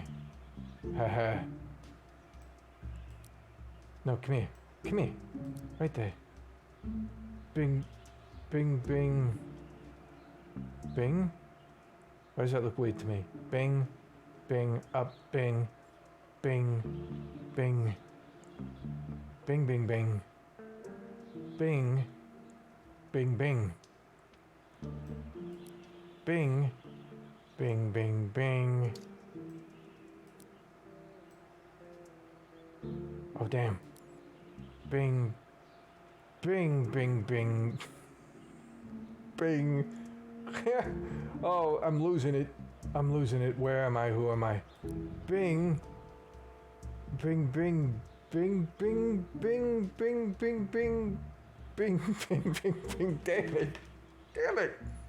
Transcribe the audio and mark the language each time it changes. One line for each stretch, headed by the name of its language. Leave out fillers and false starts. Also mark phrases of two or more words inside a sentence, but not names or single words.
English: Haha. No, come here. Come here. Right there. Bing, bing, bing. Bing? Why does that look weird to me? Bing, bing, up, bing. Bing, bing. Bing, bing, bing. Bing, bing, bing. Bing, bing, bing, bing. Oh, damn. Bing, bing, bing, bing. Bing. Oh, I'm losing it. Where am I? Who am I? Bing. Bing, bing, bing, bing, bing, bing, bing, bing. Bing, bing, bing, bing. Damn it. Damn it!